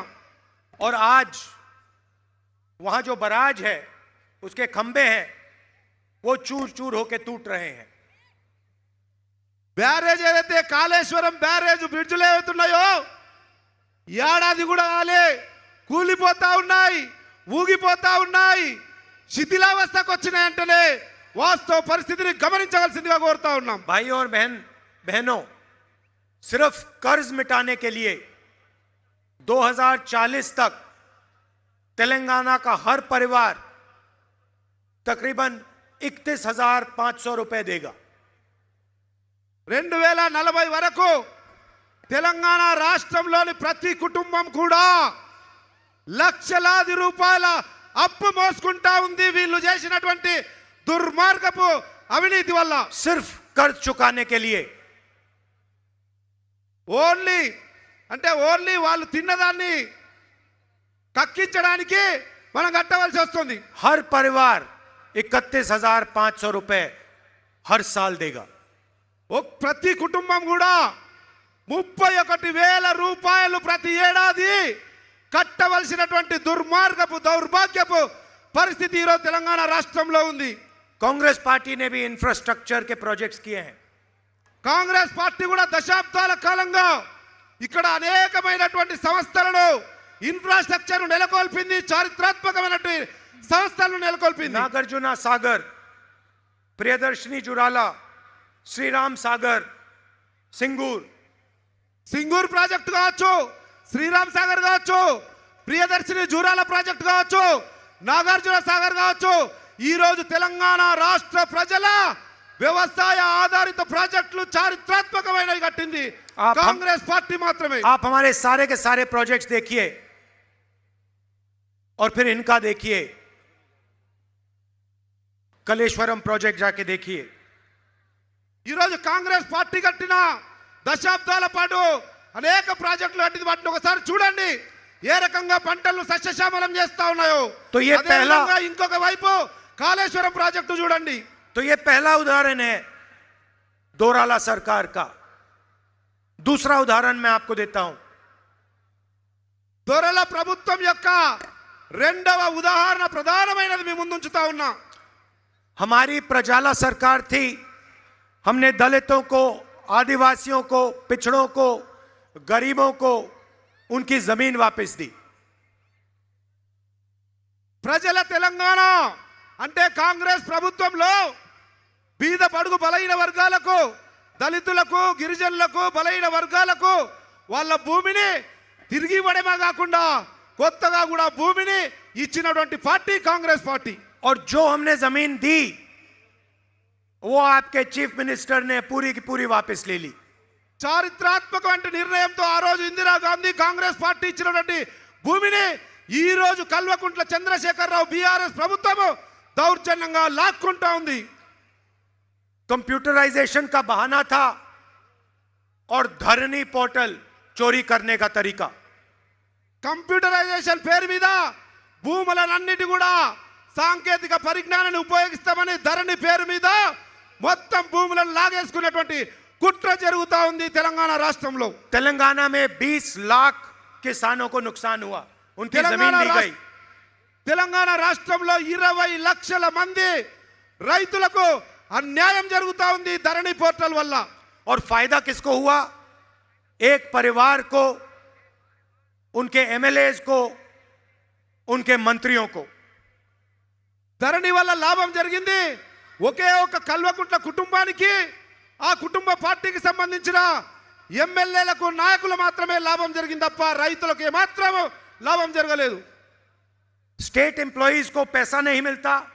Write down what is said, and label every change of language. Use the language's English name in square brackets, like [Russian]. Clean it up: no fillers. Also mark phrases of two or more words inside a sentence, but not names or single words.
[Hindi] और आज वहां जो बराज है, उसके खंबे हैं, वो चूर चूर होकर टूट रहे हैं। [Telugu] బ్యారేజ్ ఏదైతే కాళేశ్వరం [English] barrage bridges [Telugu] ఏవైతున్నాయో ఏడాది కూడా కాలే, కూలిపోతా ఉన్నాయి, ఊగిపోతా ఉన్నాయి, శిథిలావస్థకు వచ్చినాయంటేనే వాస్తవ పరిస్థితిని గమనించవలసిందిగా కోరుతా ఉన్నాం। [Hindi] भाई और बहनों, सिर्फ कर्ज मिटाने के लिए 2040 तक तेलंगाना का हर परिवार तकरीबन 31,500 रुपए देगा। [Telugu] 2040 వరకు తెలంగాణ రాష్ట్రంలోని ప్రతి కుటుంబం కూడా లక్షలాది రూపాయల అప్పు మోసుకుంటా ఉంది వీళ్ళు చేసినటువంటి దుర్మార్గపు అవినీతి వల్ల। [Hindi] सिर्फ कर्ज चुकाने के लिए [Telugu] ఓన్లీ వాళ్ళు తిన్నదాన్ని కక్కించడానికి మనం కట్టవలసి వస్తుంది। [Hindi] हर परिवार 31,500 रुपए हर साल देगा। [Telugu] ప్రతి కుటుంబం కూడా 31,000 రూపాయలు ప్రతి ఏడాది కట్టవలసినటువంటి దుర్మార్గపు, దౌర్భాగ్యపు పరిస్థితి ఈరోజు తెలంగాణ రాష్ట్రంలో ఉంది। [Hindi] कांग्रेस पार्टी ने भी इंफ्रास्ट्रक्चर के प्रोजेक्ट्स किए हैं। [Telugu] కాంగ్రెస్ పార్టీ కూడా దశాబ్దాల కాలంగా ఇక్కడ అనేకమైనటువంటి సంస్థలను, ఇన్ఫ్రాస్ట్రక్చర్ నెలకొల్పింది, చారిత్రాత్మకమైనటువంటి సంస్థలను నెలకొల్పింది। [Hindi] नागार्जुना सागर, प्रियदर्शनी जुराला, श्रीराम सागर, [Telugu] సింగూర్ ప్రాజెక్టు కావచ్చు, శ్రీరామ్ సాగర్ కావచ్చు, ప్రియదర్శిని జూరాల ప్రాజెక్టు కావచ్చు, నాగార్జున సాగర్ కావచ్చు, ఈ రోజు తెలంగాణ రాష్ట్ర ప్రజల వ్యవసాయ ఆధారిత ప్రాజెక్టులు చారిత్రాత్మకమైనవి కట్టింది కాంగ్రెస్ పార్టీ మాత్రమే। [Hindi] आप हमारे सारे के सारे प्रोजेक्ट्स देखिए और फिर इनका देखिए। कलेश्वरम प्रोजेक्ट जाके देखिए। [Telugu] ఈ రోజు కాంగ్రెస్ పార్టీ కట్టిన దశాబ్దాల పాటు అనేక ప్రాజెక్టులు కట్టింది, వాటిని ఒకసారి చూడండి ఏ రకంగా పంటలను సస్యశ్యామలం చేస్తా ఉన్నాయో। [Hindi] तो ये [Telugu] ఇంకొక వైపు కాళేశ్వరం ప్రాజెక్టు చూడండి। [Hindi] तो ये पहला उदाहरण है दोराला सरकार का। दूसरा उदाहरण मैं आपको देता हूं। [Telugu] దొరల ప్రభుత్వం యొక్క రెండవ ఉదాహరణ ప్రధానమైనది మీ ముందు ఉంచుతా ఉన్నా। [Hindi] हमारी प्रजाला सरकार थी। हमने दलितों को, आदिवासियों को, पिछड़ों को, गरीबों को उनकी जमीन वापस दी। [Telugu] ప్రజల తెలంగాణ అంటే కాంగ్రెస్ ప్రభుత్వంలో బీద బడుగు బలైన వర్గాలకు, దళితులకు, గిరిజనులకు, బలైన వర్గాలకు వాళ్ళ భూమిని తిరిగి ఇవ్వడమే కాకుండా కొత్తగా కూడా భూమిని ఇచ్చినటువంటి పార్టీ కాంగ్రెస్ పార్టీ। [Hindi] और जो हमने जमीन दी वो आपके [English] chief minister [Hindi] ने पूरी की पूरी वापस ले ली। [Telugu] చారిత్రాత్మకమైన నిర్ణయంతో ఆ రోజు ఇందిరాగాంధీ కాంగ్రెస్ పార్టీ ఇచ్చినటువంటి భూమిని ఈ రోజు కల్వకుంట్ల చంద్రశేఖరరావు బీఆర్ఎస్ ప్రభుత్వం దౌర్జన్యంగా లాక్కుంటా ఉంది। [Hindi] कंप्यूटराइजेशन का बहाना था और धरनी पोर्टल चोरी करने का तरीका। [Telugu] కంప్యూటరైజేషన్ పేరు మీద భూములన్నిటి కూడా సాంకేతిక పరిజ్ఞానాన్ని ఉపయోగిస్తామని ధరణి పేరు మీద మొత్తం భూములను లాగేసుకున్నటువంటి కుట్ర జరుగుతా ఉంది తెలంగాణ రాష్ట్రంలో। [Hindi] तेलंगाना में 20 लाख किसानों को नुकसान हुआ, उनकी जमीन ली गई। [Telugu] తెలంగాణ రాష్ట్రంలో 20 లక్షల మంది రైతులకు అన్యాయం జరుగుతా ఉంది ధరణి పోర్టల్ వల్ల। [Hindi] और फायदा किसको हुआ? एक परिवार को, उनके एमएलएज को, उनके मंत्रियों को। [Telugu] ధరణి వల్ల లాభం జరిగింది ఒకే ఒక కల్వకుంట్ల కుటుంబానికి, ఆ కుటుంబ పార్టీకి సంబంధించిన ఎమ్మెల్యేలకు, నాయకులు మాత్రమే లాభం జరిగింది తప్ప రైతులకు ఏమాత్రం లాభం జరగలేదు। [English] state employees [Hindi] को पैसा नहीं मिलता,